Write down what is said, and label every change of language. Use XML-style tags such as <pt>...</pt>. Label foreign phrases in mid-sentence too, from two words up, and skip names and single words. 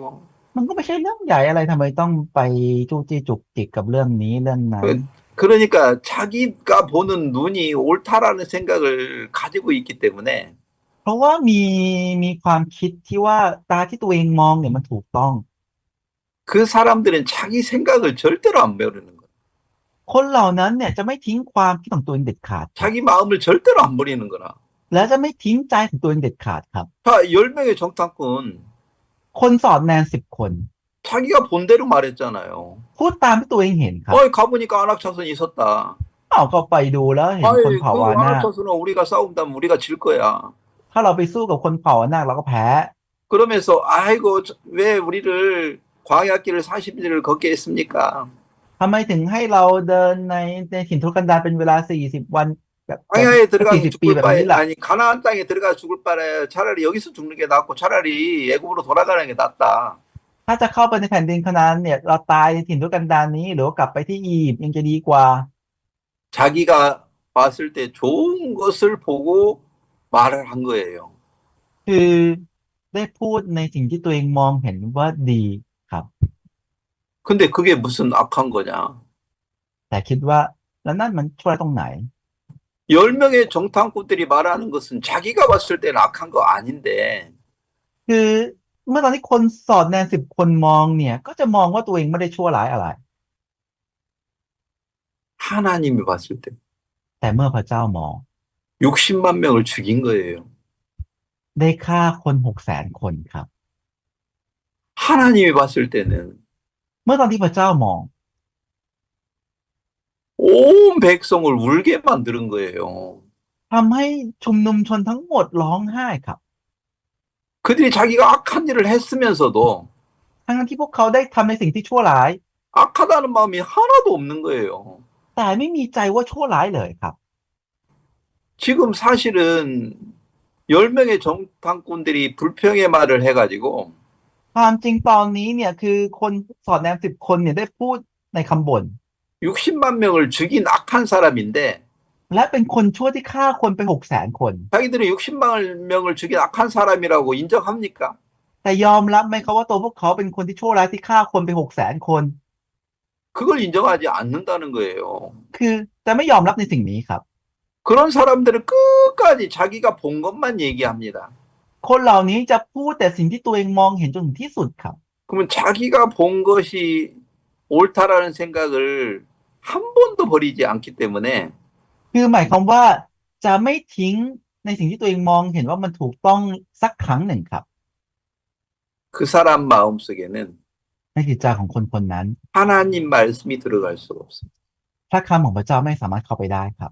<th>มันก็ไม่ใช่เรื่องใหญ่อะไรทำไมต้องไปจู้จี้จุกจิกกับเรื่องนี้เรื่องนั้น</th> <ko>그러니까 자기가 보는 눈이 옳다라는 생각을 가지고 있기 때문에</ko> <th>เพราะว่ามีความคิดที่ว่าตาที่ตัวเองมองเนี่ยมันถูกต้อง</th> <ko>그 사람들은 자기 생각을 절대로 안 버리는 거야.</ko> <th>คนเหล่านั้นเนี่ยจะไม่ทิ้งความคิดของตัวเองเด็ดขาด</th> <ko>자기 마음을 절대로 안 버리는 거라.</ko> <th>และจะไม่ทิ้งใจของตัวเองเด็ดขาดครับ</th> <ko>자, 10명의 정탐꾼</ko> <th>คนสอบแนน10 คน</th> <ko>자기가 본 대로 말했잖아요.</ko> <th>พูดตามที่ตัวเองเห็นครับ</th> <ko>가보니까 안악차선이 있었다.</ko> <th>เอาก็ไปดูแล้วเห็นคนเผ่า 그 วานาค</th> <ko>안악차선은 우리가 싸운다면 우리가 질 거야.</ko> <th>ถ้าเราไปสู้กับคนเผ่าวานาคเราก็แพ้</th> <ko>그러면서 아이고 왜 우리를 광야길을 40일을 걷게 했습니까?</ko> <th>ทำไมถึงให้เราเดินในถิ่นทุรกันดารเป็นเวลา40 วันแบบ</th> <ko>광야에 들어가서</ko> <th>40 ปี</th> <ko>죽을 แบบ 바에</ko> <th>นี้ล่ะ</th> <ko>아니 가나안 땅에 들어가 죽을 바에 차라리 여기서 죽는 게 낫고 차라리 애굽으로 돌아가는 게 낫다.</ko> <th>ถ้าจะเข้าไปในแผ่นดินคานาอันเนี่ยเราตายในถิ่นทุรกันดารนี้หรือว่ากลับไปที่อียิปต์ยังจะดีกว่า</th> <ko>자기가 봤을 때 좋은 것을 보고 말을 한 거예요.</ko> <th>คือได้พูดในสิ่งที่ตัวเองมองเห็นว่าดีครับ</th> <ko>근데 그게 무슨 악한 거냐?</ko> <th>แต่คิดว่าแล้วนั่นมันช่วยตรงไหน</th> <ko>10명의 정탐꾼들이 말하는 것은 자기가 봤을 때는 악한 거 아닌데</ko> <th>คือเมื่อตอนที่คนสอดแนม10 คนมองเนี่ยก็จะมองว่าตัวเองไม่ได้ชั่วร้ายอะไร</th> <ko>하나님이 봤을 때</ko> <th>แต่เมื่อพระเจ้ามอง</th> <ko>60만 명을 죽인 거예요.</ko> <th>ได้ฆ่าคน600,000 คนครับ</th> <ko>하나님이 봤을 때는</ko> <th>เมื่อตอนที่พระเจ้ามอง</th> <ko>온 백성을 울게 만드는 거예요.</ko> <th>ทำให้ชุมนุมชนทั้งหมดร้องไห้ครับ</th> <ko>그들이 자기가 악한 일을 했으면서도</ko> <th>ทั้งที่พวกเขาได้ทำในสิ่งที่ชั่วร้าย</th> <ko>악하다는 마음이 하나도 없는 거예요.</ko> <th>แต่ไม่มีใจว่าชั่วร้ายเลยครับ</th> <ko>지금 사실은 10명의 정탐꾼들이 불평의 말을 해가지고</ko> <th>ความจริงตอนนี้เนี่ยคือคนสอดแนม10 คนเนี่ยได้พูดในคำบ่น</th> <ko>60만 명을 죽인 악한 사람인데</ko> <th>และเป็นคนชั่วที่ฆ่าคนไป600,000 คน</th> <ko>자기들이 60만 명을 죽인 악한 사람이라고 인정합니까?</ko> <th>แต่ยอมรับไหมครับว่าตัวพวกเขาเป็นคนที่ชั่วร้ายที่ฆ่าคนไป600,000 คน</th> <ko>그걸 인정하지 않는다는 거예요.</ko> <th>คือจะไม่ยอมรับในสิ่งนี้ครับ</th> <ko>그런 사람들은 끝까지 자기가 본 것만 얘기합니다.</ko> <th>คนเหล่านี้จะพูดแต่สิ่งที่ตัวเองมองเห็นจนถึงที่สุดครับ</th> <ko>그러면 자기가 본 것이 옳다라는 생각을 한 번도 버리지 않기 때문에</ko> <th>คือหมายความว่าจะไม่ทิ้งในสิ่งที่ตัวเองมองเห็นว่ามันถูกต้องสักครั้งหนึ่งครับ</th> <ko>그 사람 마음속에는</ko> <th>ในจิตใจของคนคนนั้น</th> <ko>하나님 말씀이 들어갈 수가 없습니다.</ko> <th>พระคำของพระเจ้าไม่สามารถเข้าไปได้ครับ</th>